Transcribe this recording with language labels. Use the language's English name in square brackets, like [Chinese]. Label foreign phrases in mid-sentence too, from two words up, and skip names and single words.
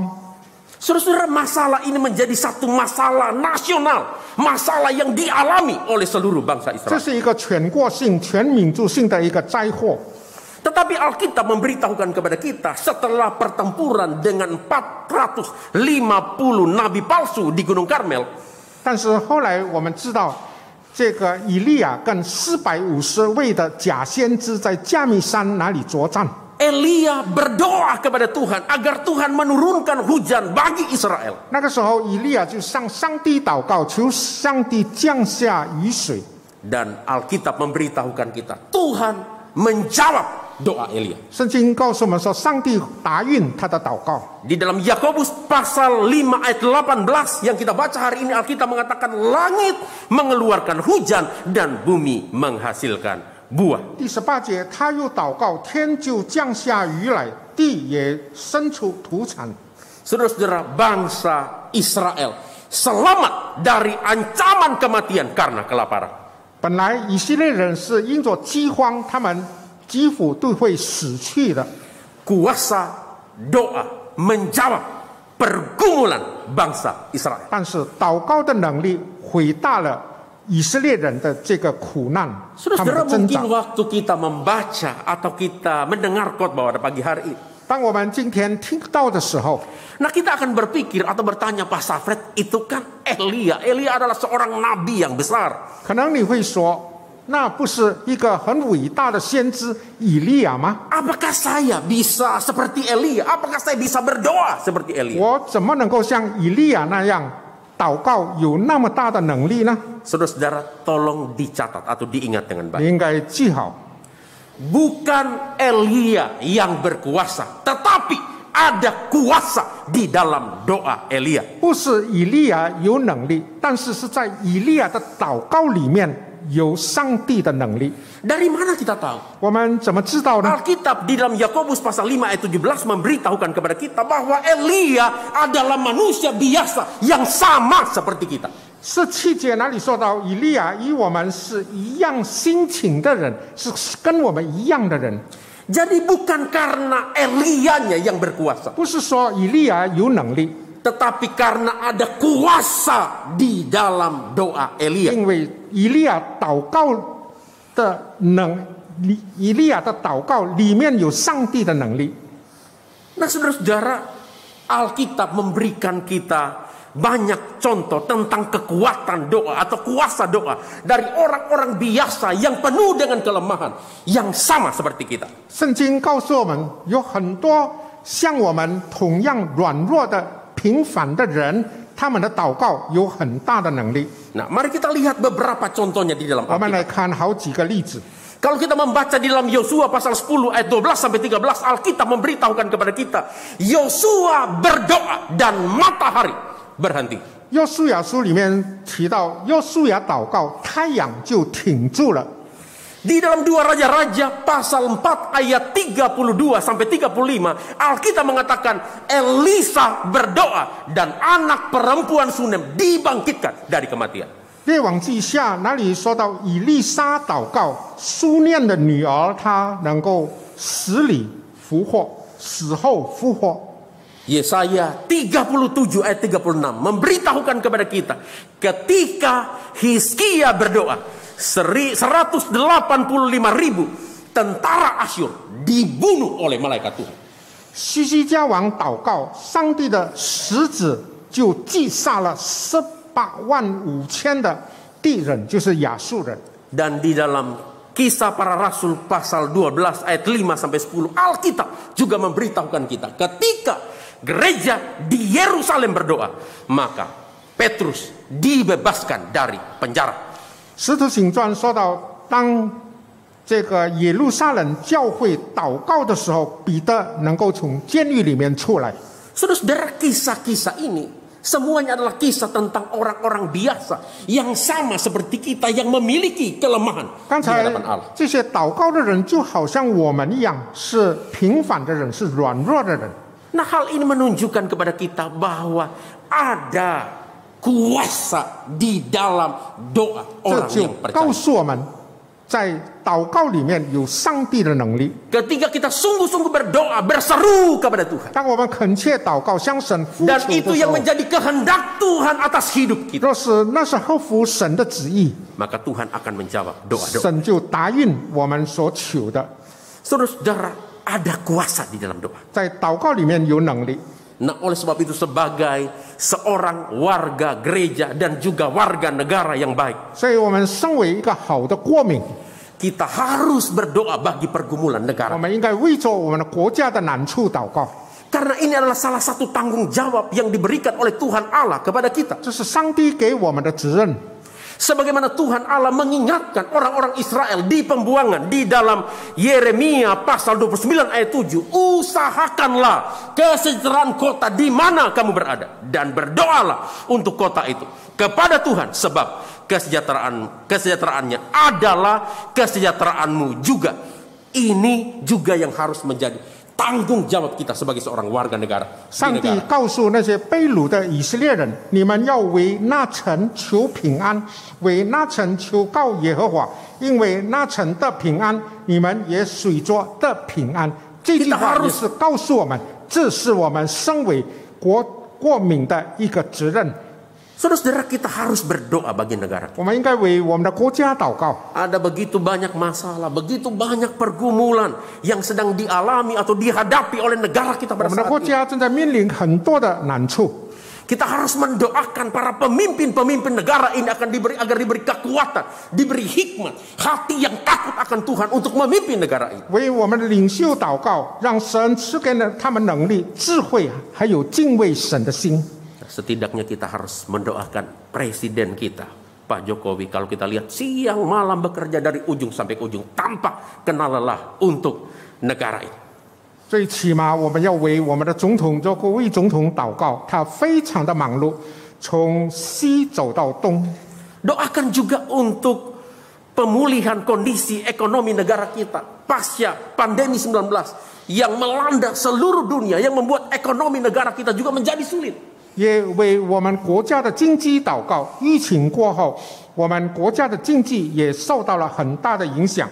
[Indonesian] Saudara-saudara, masalah ini menjadi satu masalah nasional, masalah yang dialami oleh seluruh bangsa [Chinese] 这 Israel. 是一个全国性、全民族性的一个灾祸。 [Indonesian] Tetapi Alkitab memberitahukan kepada kita setelah pertempuran dengan 450 nabi palsu di Gunung Karmel. [Chinese] 但是后来我们知道，这个以利亚跟450位的假先知在加密山那里作战。 [Indonesian] Elia berdoa kepada Tuhan agar Tuhan menurunkan hujan bagi Israel. [Chinese] 那个时候，以利亚就向上帝祷告，求上帝降下雨水。 [Indonesian] Dan Alkitab memberitahukan kita, Tuhan menjawab doa Elia. [Chinese] 圣经告诉我们说，上帝答应他的祷告。 [Indonesian] Di dalam Yakobus pasal 5 ayat 18 yang kita baca hari ini, Alkitab mengatakan langit mengeluarkan hujan dan bumi menghasilkan buah. [Chinese] 第18节，他又祷告，天就降下雨来，地也生出土产。 [Indonesian] Saudara-saudara, bangsa Israel selamat dari ancaman kematian karena kelaparan. [Chinese] 本来以色列人是因着饥荒，他们几乎都会死去的。 [Indonesian] Kuasa doa menjawab pergumulan bangsa Israel. [Chinese] 但是祷告的能力回答了以色列人的这个苦难，他们 Saudara-saudara, 的挣 mungkin 扎。 [Indonesian] waktu kita membaca atau kita mendengar khotbah pada pagi hari ini, [Chinese] 当我们今天听到的时候， [Indonesian] nah kita akan berpikir atau bertanya, Pak Safred, itu kan Elia. Elia adalah seorang nabi yang besar. [Chinese] 可能你会说，那不是一个很伟大的先知以利亚吗？ [Indonesian] Apakah saya bisa seperti Elia? Apakah saya bisa berdoa seperti Elia? [Chinese] 我怎么能够像以利亚那样祷告，有那么大的能力呢？ [Indonesian] Saudara-saudara, tolong dicatat atau diingat dengan [Chinese] 你 baik. 应该记好， [Indonesian] bukan Elia yang berkuasa, tetapi ada kuasa di dalam doa Elia. [Chinese] 不是以利亚有能力，但是是在以利亚的祷告里面有上帝的能力。 [Indonesian] Dari mana kita tahu? [Chinese] 我们怎么知道呢？ [Indonesian] Alkitab di dalam Yakobus pasal 5 ayat 17 memberitahukan kepada kita bahwa Elia adalah manusia biasa yang sama seperti kita. [Chinese] 17 节哪里说到以利亚与我们是一样心情的人，是跟我们一样的人？ [Indonesian] Jadi bukan karena Elianya yang berkuasa, [Chinese] 不是说以利亚有能力， [Indonesian] tetapi karena ada kuasa di dalam doa Elia. [Chinese] 因为以利亚祷告的以利亚的祷告里面有上帝的能力。 [Indonesian] Nah, saudara-saudara, Alkitab memberikan kita banyak contoh tentang kekuatan doa atau kuasa doa dari orang-orang biasa yang penuh dengan kelemahan yang sama seperti kita. [Chinese] 圣经告诉我们，有很多像我们同样软弱的平凡的人，他们的祷告有很大的能力。 [Indonesian] Nah, mari kita lihat beberapa contohnya di dalam [Chinese] 我们来 Alkitab. 看好几个例子。 [Indonesian] Kalau kita membaca di dalam Yosua pasal 10 ayat 12 sampai 13, Alkitab memberitahukan kepada kita, Yosua berdoa dan matahari berhenti. [Chinese] 约书亚书里面提到，约书亚祷告，太阳就停住了。 [Indonesian] Di dalam 2 Raja-Raja pasal 4 ayat 32 sampai 35, Alkitab mengatakan Elisa berdoa dan anak perempuan Sunem dibangkitkan dari kematian. [Chinese] 列王记下哪里说到以利沙祷告，苏念的女儿她能够死里复活，死后复活。 [Indonesian] Yesaya 37 ayat 36 memberitahukan kepada kita ketika Hizkia berdoa 185.000 tentara Asyur dibunuh oleh malaikat Tuhan. [Chinese] 西西家王祷告，上帝的使者就击杀了185000的敌人，就是亚述人。 [Indonesian] Dan di dalam Kisah Para Rasul pasal 12 ayat 5 sampai 10, Alkitab juga memberitahukan kita ketika gereja di Yerusalem berdoa, maka Petrus dibebaskan dari penjara. [Chinese] 使徒行传说到，当这个耶路撒冷教会祷告的时候，彼得能够从监狱里面出来。 [Indonesian] Saudara-saudara, kisah-kisah ini semuanya adalah kisah tentang orang-orang biasa yang sama seperti kita yang memiliki kelemahan [Chinese] 刚 di 才 [Indonesian] hadapan Allah. [Chinese] 这些祷告的人就好像我们一样，是平凡的人，是软弱的人。 [Indonesian] Nah, hal ini menunjukkan kepada kita bahwa ada kuasa di dalam doa [Chinese] 这 orang 就 yang 告 percaya. 诉我们，在祷告里面有上帝的能力。 [Indonesian] Ketika kita sungguh-sungguh berdoa, berseru kepada Tuhan. [Chinese] 当我们恳切祷告，向神呼 Dan 求 itu 的时 yang 候， [Indonesian] menjadi kehendak Tuhan atas hidup kita. [Chinese] 若是那是合乎神的旨意， [Indonesian] Maka Tuhan akan menjawab doa-doa. [Chinese] 神就答应我们所求的。 [Indonesian] Saudara-saudara, ada kuasa di dalam doa. [Chinese] 在祷告里面有能力。 [Indonesian] Nah, oleh sebab itu sebagai seorang warga gereja dan juga warga negara yang baik, [Chinese] 所以我们身为一个好的国民， [Indonesian] kita harus berdoa bagi pergumulan [Chinese] 我 negara. 们应该为着我们的国家的难处祷告。 [Indonesian] Karena ini adalah salah satu tanggung jawab yang diberikan oleh Tuhan Allah kepada kita. [Chinese] 这是上帝给我们的责任。 [Indonesian] Sebagaimana Tuhan Allah mengingatkan orang-orang Israel di pembuangan di dalam Yeremia pasal 29 ayat 7, usahakanlah kesejahteraan kota di mana kamu berada dan berdoalah untuk kota itu kepada Tuhan, sebab kesejahteraannya adalah kesejahteraanmu juga. Ini juga yang harus menjadi tanggung jawab kita sebagai seorang warga negara. [Chinese] 上帝告诉那些被掳的以色列人：你们要为那城求平安，为那城求告耶和华，因为那城的平安，你们也随着的平安。这句话也是告诉我们，这是我们身为国民的一个责任。 [Indonesian] Saudara-saudara, kita harus berdoa bagi negara. [Chinese] 我们应该为我们的国家祷告。 [Indonesian] Ada begitu banyak masalah, begitu banyak pergumulan yang sedang dialami atau dihadapi oleh negara kita [Chinese] 我 pada 们的 saat 国 ini. 家正在面临很多的难处。 [Indonesian] Kita harus mendoakan para pemimpin-pemimpin negara ini agar diberi kekuatan, diberi hikmat, hati yang takut akan Tuhan untuk memimpin negara ini. [Chinese] 为我们的领袖祷告，让神赐给他们能力、智慧，还有敬畏神的心。 [Indonesian] Setidaknya kita harus mendoakan presiden kita, Pak Jokowi kalau kita lihat siang malam bekerja dari ujung sampai ke ujung tanpa kenal lelah untuk negara ini. [Chinese] 最起码我们要为我们的总统做国卫总统祷告，他非常的忙碌，从西走到东。 [Indonesian] Doakan juga untuk pemulihan kondisi ekonomi negara kita pasca pandemi 19 yang melanda seluruh dunia, yang membuat ekonomi negara kita juga menjadi sulit. [Chinese] 也为我们国家的经济祷告。疫情过后，我们国家的经济也受到了很大的影响。